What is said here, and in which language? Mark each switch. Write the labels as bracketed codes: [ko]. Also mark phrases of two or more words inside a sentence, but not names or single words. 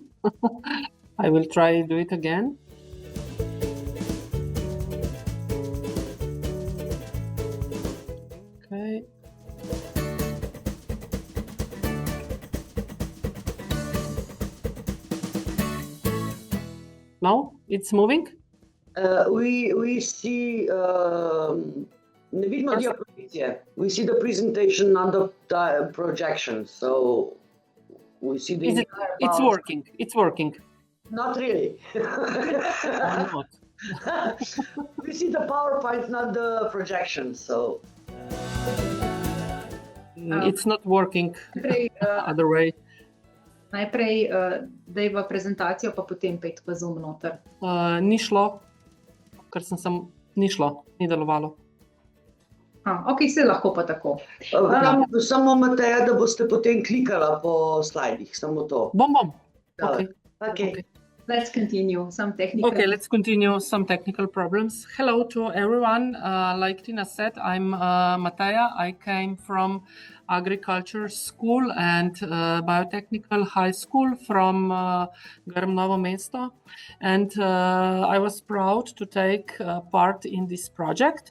[en] I will try do it again. Okay. Now it's moving. We see [sl] ne vidimo diapozicije. [en] We see the presentation, not the projection. So we see the. It's working. It's working. Not really. Not. We see the PowerPoint, not the projection. So It's not working other way. [sl] Najprej dajva prezentacijo, pa potem pet v Zoom noter. Ni šlo, ker ni šlo, ni delovalo. Ok, se lahko pa tako. samo Mateja, da boste potem klikala po slajdih, samo to. Bom. [en] Okay. Okay. Let's continue some technical. Okay, let's continue some technical problems. Hello to everyone. Like Tina said, I'm Mateja. I came from agriculture school and biotechnical high school from Novo Mesto, and I was proud to take part in this project.